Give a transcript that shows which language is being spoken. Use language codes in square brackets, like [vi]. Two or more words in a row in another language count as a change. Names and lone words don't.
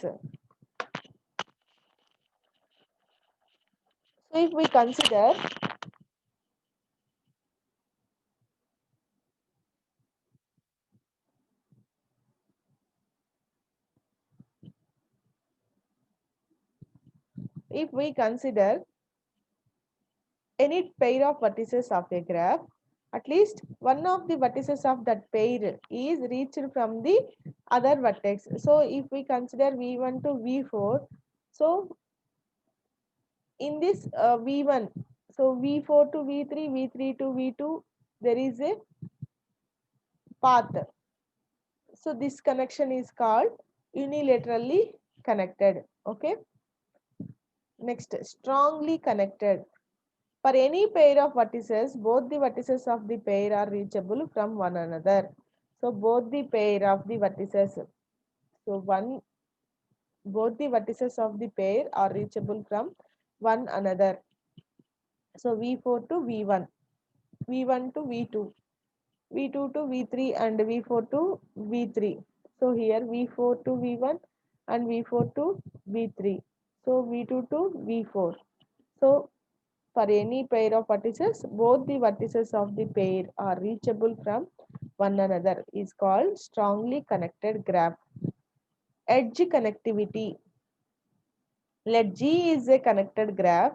[en] So if we consider if we consider any pair of vertices of a graph, at least one of the vertices of that pair is reached from the other vertex. So if we consider v1 to v4, so in this v1, so v4 to v3, v3 to v2, there is a path. So this connection is called unilaterally connected. Okay. Next, strongly connected. For any pair of vertices, both the vertices of the pair are reachable from one another. So both the pair of the vertices, both the vertices of the pair are reachable from one another. So V4 to V1, V1 to V2, V2 to V3 and V4 to V3. So here V4 to V1 and V4 to V3. So V2 to V4. So for any pair of vertices, both the vertices of the pair are reachable from one another is called strongly connected graph. Edge connectivity. Let G is a connected graph.